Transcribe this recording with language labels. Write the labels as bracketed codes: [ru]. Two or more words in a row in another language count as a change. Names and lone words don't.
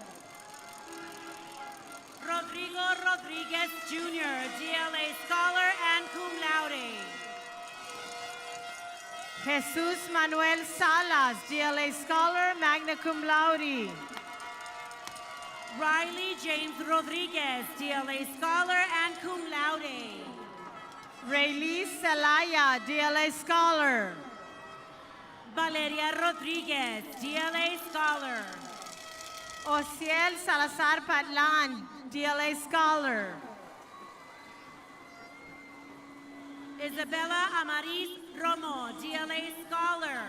[en] Rodrigo Rodriguez Jr., DLA Scholar and [la] cum laude. [en] Jesus Manuel Salas, DLA Scholar, [la] magna cum laude. [en] Riley James Rodriguez, DLA Scholar and [la] cum laude. [en] Rayleigh Celaya, DLA Scholar. Valeria Rodriguez, DLA Scholar. Ociel Salazar Patlan, DLA Scholar. Isabella Amaris Romo, DLA Scholar.